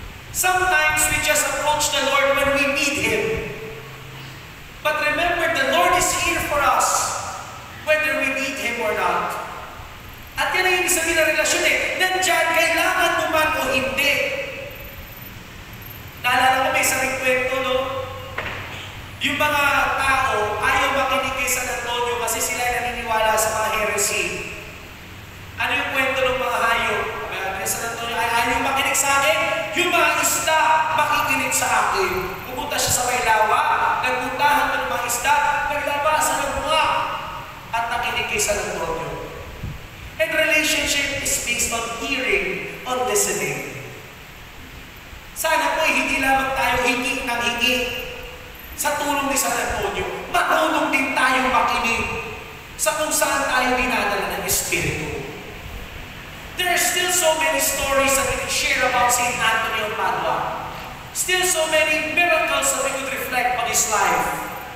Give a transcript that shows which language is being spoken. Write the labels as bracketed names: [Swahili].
[English] Sometimes we just approach the Lord when we need Him. But remember, the Lord is here for us, whether we need Him or not. [Filipino] At yan ang ibig sabihin ng relasyon Nandiyan, kailangan mo man o hindi. Naalala ko may isang kwento, no? Yung mga tao ayaw makinig kay San Antonio kasi sila naniniwala sa mga heresy. Ano yung kwento ng mga hayop? San Antonio ay ayaw makinig sa akin. Yung mga isda makikinig sa akin. Pupunta siya sa may lawa, nagpuntahan ng mga isda, naglabasan ng bunga, at nakinig kay San Antonio. [English] And relationship is based on hearing, on listening. [Filipino] Sana po hindi lamang tayo hingi ng hingi sa tulong ni San Antonio. Marunong din tayo makinig sa kung saan tayo dinadala ng Espiritu. [English] There are still so many stories that we can share about St. Anthony of Padua. Still so many miracles that we could reflect on his life.